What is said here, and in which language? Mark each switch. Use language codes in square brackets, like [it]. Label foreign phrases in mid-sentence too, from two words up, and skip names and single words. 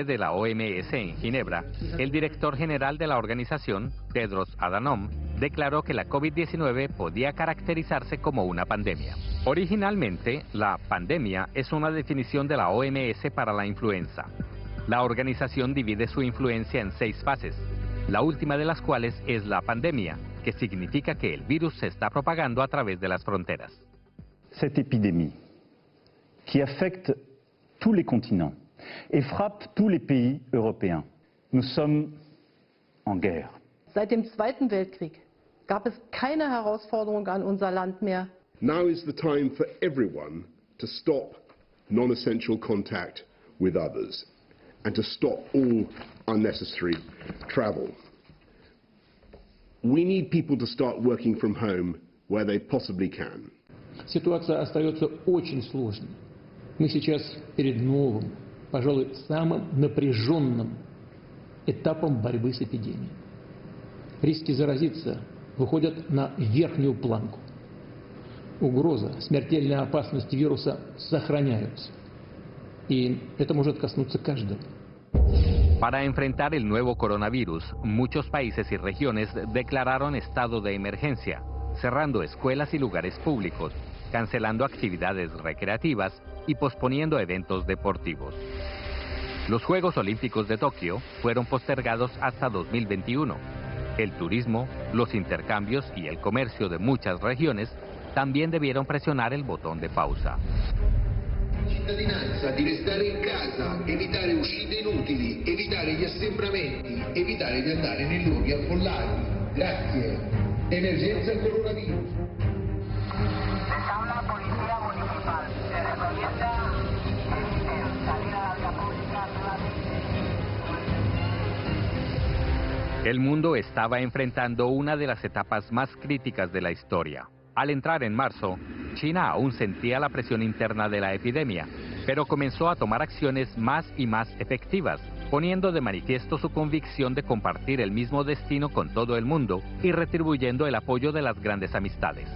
[es] de la OMS en Ginebra, el director general de la organización, Tedros Adhanom, declaró que la COVID-19 podía caracterizarse como una pandemia. Originalmente, la pandemia es una definición de la OMS para la influenza. La organización divide su influencia en 6 fases, la última de las cuales es la pandemia, que significa que el virus se está propagando a través de las fronteras. [fr] Cette épidémie, qui affecte tous les continents et frappe tous les pays européens. Nous sommes en guerre. [de] Seit dem Zweiten Weltkrieg gab es keine Herausforderung an unser Land mehr. [en] Now is the time for everyone to stop non-essential contact with others and to stop all unnecessary travel. We need people to start working from home where they possibly can. [ru] Ситуация остается очень сложной. Мы сейчас перед новым, пожалуй, самым напряженным этапом борьбы с эпидемией. Риски заразиться выходят на верхнюю планку. Угроза, смертельная опасность вируса сохраняются. [es] Y esto [ru] может коснуться каждого. [es] Para enfrentar el nuevo coronavirus, muchos países y regiones declararon estado de emergencia, cerrando escuelas y lugares públicos, cancelando actividades recreativas y posponiendo eventos deportivos. Los Juegos Olímpicos de Tokio fueron postergados hasta 2021. El turismo, los intercambios y el comercio de muchas regiones también debieron presionar el botón de pausa. [it] Cittadinanza di restare in casa, evitare uscite inutili, evitare gli assembramenti, evitare di andare nei luoghi affollati. Grazie. Emergenza coronavirus. [es] La policía municipal se recomienda salir a la vía pública. El mundo estaba enfrentando una de las etapas más críticas de la historia. Al entrar en marzo, China aún sentía la presión interna de la epidemia, pero comenzó a tomar acciones más y más efectivas, poniendo de manifiesto su convicción de compartir el mismo destino con todo el mundo y retribuyendo el apoyo de las grandes amistades.